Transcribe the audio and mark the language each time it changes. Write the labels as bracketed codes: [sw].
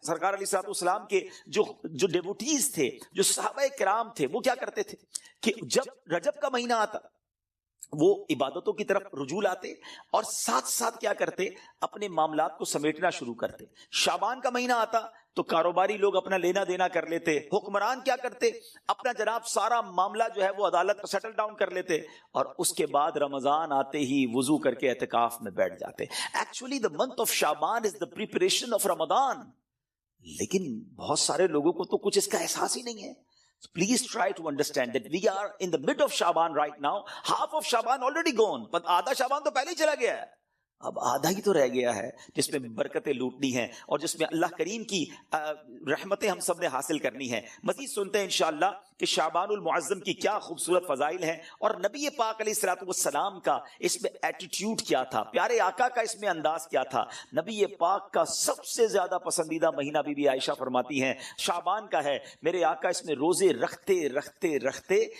[ur] سرکار علیہ الصلوۃ والسلام کے جو ڈیوٹیز تھے، جو صحابہ کرام تھے، وہ کیا کرتے تھے کہ جب رجب کا مہینہ آتا وہ عبادتوں کی طرف رجوع لاتے اور ساتھ ساتھ کیا کرتے، اپنے معاملات کو سمیٹنا شروع کرتے. شعبان کا مہینہ آتا تو کاروباری لوگ اپنا لینا دینا کر لیتے، حکمران کیا کرتے، اپنا جناب سارا معاملہ جو ہے وہ عدالت سیٹل ڈاؤن کر لیتے، اور اس کے بعد رمضان آتے ہی وضو کر کے اعتکاف میں بیٹھ جاتے. [en] Actually the month of Shaban is the preparation of Ramadan. [ur] لیکن بہت سارے لوگوں کو تو کچھ اس کا احساس ہی نہیں ہے. [en] So please try to understand that we are in the mid of Shaban right now. Half of Shaban already gone. But [ur] آدھا شعبان تو پہلے ہی چلا گیا ہے. اب آدھا ہی تو رہ گیا ہے جس میں برکتیں لوٹنی ہیں اور جس میں اللہ کریم کی رحمتیں ہم سب نے حاصل کرنی ہیں۔ مزید سنتے ہیں انشاءاللہ کہ شعبان المعظم کی کیا خوبصورت فضائل ہیں اور نبی پاک علیہ الصلوۃ والسلام کا اس میں ایٹیٹیوڈ کیا تھا، پیارے آقا کا اس میں انداز کیا تھا۔ نبی پاک کا سب سے زیادہ پسندیدہ مہینہ بی بی عائشہ فرماتی ہیں شعبان کا ہے۔ میرے آقا اس میں روزے رکھتے رکھتے رکھتے